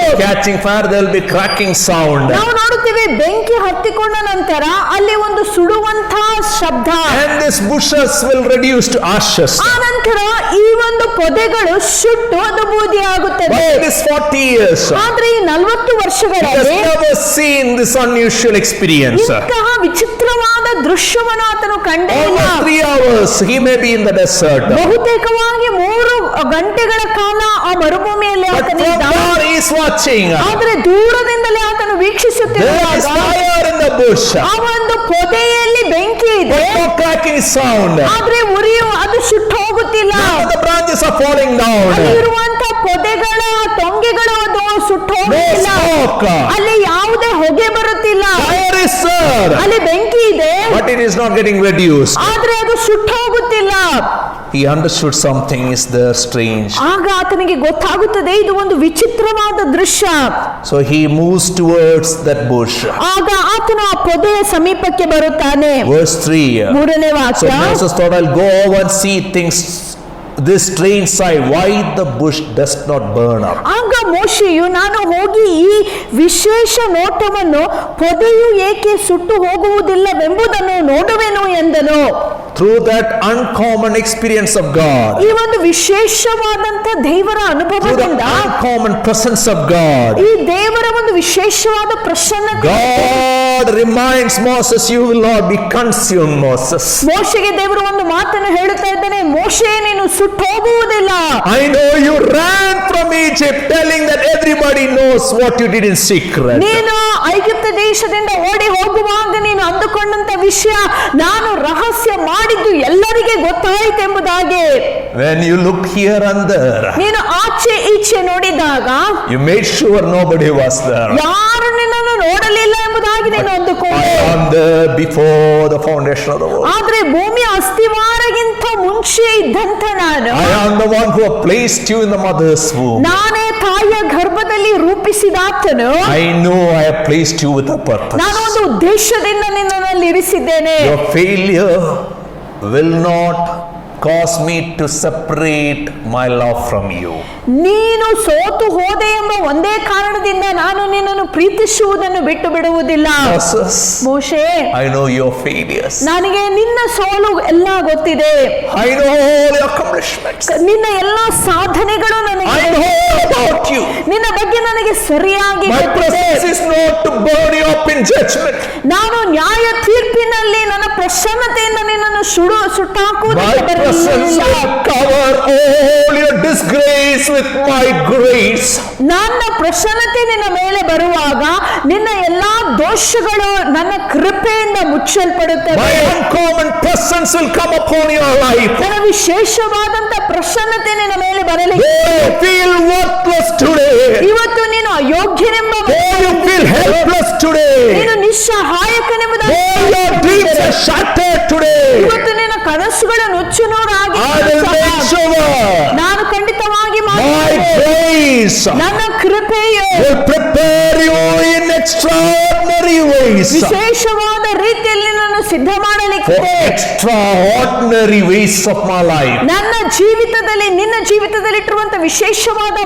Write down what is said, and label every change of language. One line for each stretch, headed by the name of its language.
English: After catching fire, there will be cracking sound.
Kannada: ನಾವು ನೋಡುತ್ತೇವೆ ಬೆಂಕಿ ಹತ್ತಿಕೊಂಡ ನಂತರ ಅಲ್ಲಿ ಒಂದು ಸುಡುವಂತಹ ಶಬ್ದ.
English: And these bushes will reduce to ashes.
Kannada: ಆ ನಂತರ ಈ ಒಂದು ಪೊದೆಗಳು ಸುಟ್ಟು ಅದು ಬೂದಿ ಆಗುತ್ತದೆ.
English: But it is 40 years.
Kannada: ಆದ್ರೆ ಈ 40
English: He has
Kannada: ವರ್ಷಗಳಲ್ಲಿ
English: never seen this unusual experience.
Kannada: ಇಂತಹ ವಿಚಿತ್ರವಾದ ದೃಶ್ಯವನ್ನು ಆತನು ಕಂಡೇ ಇಲ್ಲ.
English: Almost 3 hours he may be in the desert.
Kannada: ಬಹುತೇಕವಾಗಿ 3 ಗಂಟೆಗಳ ಕಾಲ ಆ ಮರುಭೂಮಿಯಲ್ಲಿ
English: But from
Kannada: ಆತನಿದ್ದ.
English: far he is watching.
Kannada: ಆದ್ರೆ ದೂರದಿಂದಲೇ ಆತನು
English: There is
Kannada: ವೀಕ್ಷಿಸುತ್ತಿರುವಾಗ
English: fire in the bush.
Kannada: ಆ ಒಂದು ಪೊದೆಯಲ್ಲಿ ಬೆಂಕಿ ಇದೆ,
English: But no cracking sound.
Kannada: ಆದ್ರೆ ಅದು ಸುಟ್ಟು ಹೋಗುತ್ತಿಲ್ಲ.
English: None of the branches are falling down.
Kannada: ಅಲ್ಲಿರುವಂತ ಪೊದೆಗಳ ತೊಂಗೆಗಳು ಅದು ಸುಟ್ಟು ಹೋಗುತ್ತಿಲ್ಲ.
English: No smoke.
Kannada: ಅಲ್ಲಿ ಯಾವುದೇ ಹೊಗೆ ಬರುತ್ತಿಲ್ಲ.
English: Fire is there,
Kannada: ಅಲ್ಲಿ ಬೆಂಕಿ ಇದೆ,
English: but it is not getting reduced.
Kannada: ಆದ್ರೆ ಅದು ಸುಟ್ಟು ಹೋಗುತ್ತಿಲ್ಲ.
English: He understood something is there strange.
Kannada: ಆಗ ಆತನಿಗೆ ಗೊತ್ತಾಗುತ್ತದೆ ಇದು ಒಂದು ವಿಚಿತ್ರವಾದ ದೃಶ್ಯ.
English: So he moves towards that bush.
Kannada: ಆಗ ಆತನು ಆ ಪೊದೆಯ ಸಮೀಪಕ್ಕೆ ಬರುತ್ತಾನೆ.
English: Verse 3.
Kannada: ಮೂರನೇ
English: So
Kannada: ವಾಕ್ಯ.
English: Moses thought, I'll go over and see things, this strange sight, why the bush does not burn up.
Kannada: ಆಗ ಮೋಶೆಯು ನಾನು ಹೋಗಿ ಈ ವಿಶೇಷ ನೋಟವನ್ನು ಪೊದೆಯು ಏಕೆ ಸುಟ್ಟು ಹೋಗುವುದಿಲ್ಲವೆಂಬುದನ್ನು ನೋಡುವೆನು ಎಂದನು.
English: Through that uncommon experience of God,
Kannada: ಈ ಒಂದು ವಿಶೇಷವಾದಂತ ದೇವರ
English: through the
Kannada: ಅನುಭವದಿಂದ,
English: uncommon presence of God,
Kannada: ಈ ದೇವರ ಒಂದು ವಿಶೇಷವಾದ ಪ್ರಸನ್ನತೆ,
English: God reminds Moses, you will not be consumed, Moses.
Kannada: ಮೋಶೆಗೆ ದೇವರು ಒಂದು ಮಾತನ್ನು ಹೇಳುತ್ತಾ ಇದ್ದಾನೆ, ಮೋಶೆ ನೀನು ಸುಟ್ಟು ಹೋಗುವುದಿಲ್ಲ.
English: I know you ran from Egypt telling that everybody knows what you did in secret.
Kannada: ನೀನು ಐಗುಪ್ತ ದೇಶದಿಂದ ಓಡಿ ಹೋಗುವಾಗ ನೀನು ಅಂದುಕೊಂಡಂತ ವಿಷಯ ನಾನು ರಹಸ್ಯ ಮಾಡಿದ್ದು ಎಲ್ಲರಿಗೆ ಗೊತ್ತಾಯಿತೆಂಬುದಾಗಿ.
English: When you looked here and there,
Kannada: ನೀನು ಆಚೆ ಈಚೆ ನೋಡಿದಾಗ
English: you made sure nobody was there.
Kannada: ಯಾರು ನಿನ್ನನ್ನು ನೋಡಲಿಲ್ಲ ಎಂಬುದಾಗಿ ನೀನು
English: I
Kannada: ಅಂದುಕೊಂಡೆ.
English: am there before the foundation of the world.
Kannada: ಆದ್ರೆ ಭೂಮಿಯ ಅಸ್ಥಿವಾರಗಿಂತ ಮುಂಚೆ ಇದ್ದಂತ ನಾನು,
English: I am the one who have placed you in the mother's womb.
Kannada: ನಾನೇ ತಾಯಿಯ ಗರ್ಭದಲ್ಲಿ ರೂಪಿಸಿದಾತನು.
English: I know I have placed you with a purpose.
Kannada: ನಾನು ಒಂದು ಉದ್ದೇಶದಿಂದ ನಿನ್ನಲ್ಲಿ ಇರಿಸಿದ್ದೇನೆ.
English: Your failure will not cause me to separate my love from you.
Kannada: ನೀನು ಸೋತು ಹೋದೆ ಎಂಬ ಒಂದೇ ಕಾರಣದಿಂದ ನಾನು ನಿನ್ನನ್ನು ಪ್ರೀತಿಸುವುದನ್ನು ಬಿಟ್ಟು ಬಿಡುವುದಿಲ್ಲ.
English: Moses,
Kannada: ಮೋಶೆ,
English: I know your failures.
Kannada: ನನಗೆ ನಿನ್ನ ಸೋಲು ಎಲ್ಲ ಗೊತ್ತಿದೆ,
English: I know all your accomplishments.
Kannada: ನಿನ್ನ ಎಲ್ಲ ಸಾಧನೆಗಳು ನನಗೆ
English: I know about you.
Kannada: ನಿನ್ನ ಬಗ್ಗೆ ನನಗೆ ಸರಿಯಾಗಿ
English: My
Kannada: ಗೊತ್ತಿದೆ.
English: presence is not to burn you up in judgment.
Kannada: ನಾನು ನ್ಯಾಯ ತೀರ್ಪಿನಲ್ಲಿ ನನ್ನ ಪ್ರಸನ್ನತೆಯಿಂದ ನಿನ್ನನ್ನು
English: My
Kannada: ಸುಟ್ಟಾಕುವುದಕ್ಕೆ
English: presence
Kannada: ಬರಲಿಲ್ಲ.
English: will cover all your disgrace with my grace.
Kannada: ನನ್ನ ಪ್ರಸನ್ನತೆ ನಿನ್ನ ಮೇಲೆ ಬರುವಾಗ ನಿನ್ನ ಎಲ್ಲಾ ದೋಷಗಳು ನನ್ನ ಕೃಪೆಯಿಂದ ಮುಚ್ಚಲ್ಪಡುತ್ತವೆ.
English: My uncommon presence will come upon your life.
Kannada: ನನ್ನ ವಿಶೇಷವಾದಂತ ಪ್ರಸನ್ನತೆ ನಿನ್ನ ಮೇಲೆ ಬರಲಿ.
English: Though you feel worthless today,
Kannada: ಇವತ್ತು ನೀನು ಅಯೋಗ್ಯನೆಂಬ,
English: though you feel helpless today,
Kannada: ನೀನು ನಿಸ್ಸಹಾಯಕನೆಂಬುದಾಗಿ,
English: though your dreams are shattered today,
Kannada: ಇವತ್ತು ನಿನ್ನ ಕನಸುಗಳು ನುಚ್ಚುನೂರಾಗಿ,
English: I will make sure
Kannada: ನಾನು ಖಂಡಿತವಾಗಿ
English: my
Kannada: ಮಾಡುತ್ತೇನೆ.
English: grace
Kannada: ನನ್ನ ಕೃಪೆಯು
English: will prepare you in extraordinary ways.
Kannada: ವಿಶೇಷವಾದ ರೀತಿಯಲ್ಲಿ ನಾನು ಸಿದ್ಧ
English: For
Kannada: ಮಾಡಲಿಕ್ಕೆ
English: extraordinary ways of my life.
Kannada: ನನ್ನ ಜೀವಿತದಲ್ಲಿ ನಿನ್ನ ಜೀವಿತದಲ್ಲಿ ಇಟ್ಟಿರುವಂತ ವಿಶೇಷವಾದ